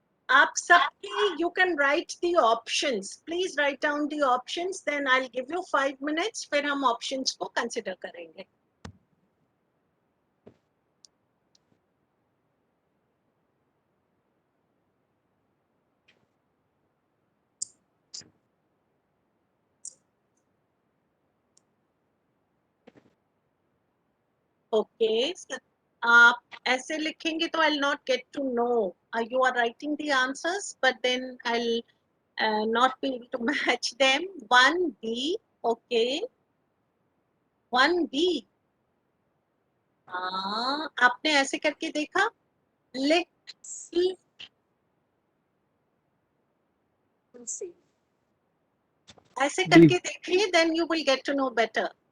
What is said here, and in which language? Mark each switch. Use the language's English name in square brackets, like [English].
[Hindi] आप सबके [English] you can write the options. Please write down the options. Then I'll give you 5 minutes. [Hindi] फिर हम options को consider करेंगे. [English] Okay. So, [Hindi] आप ऐसे लिखेंगे तो [English] I'll not get to know. You are writing the answers, but then I'll not be able to match them. 1B. Okay. 1B. [Hindi] हाँ, आपने ऐसे करके देखा, little, ऐसे करके देखिए, [English] then you will get to know better.